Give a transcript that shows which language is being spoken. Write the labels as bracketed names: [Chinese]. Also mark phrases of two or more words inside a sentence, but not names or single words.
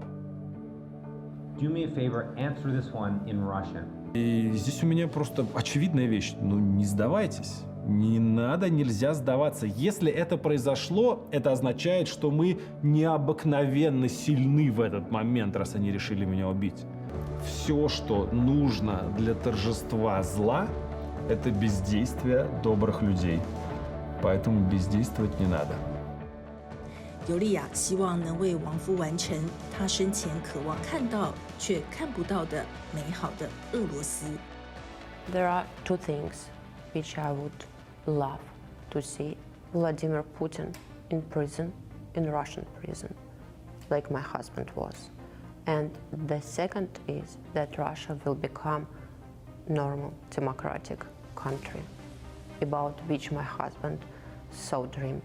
[English] Do me a favor, answer this one in Russian. [Russian] И здесь у меня просто очевидная вещь. Ну, не сдавайтесь. Не надо, нельзя сдаваться. Если это произошло, это означает, что мы необыкновенно сильны в этот момент, раз они решили меня убить. Все, что нужно для торжества зла, это бездействие добрых людей. Поэтому бездействовать не надо. [Chinese] 尤利娅希望能为亡夫完成她生前渴望看到却看不到的美好的俄罗斯。 [English] There are two things which I would love to see: Vladimir Putin in prison, in Russian prison, like my husband was. And the second is that Russia will become normal, democratic country, about which my husband so dreamed.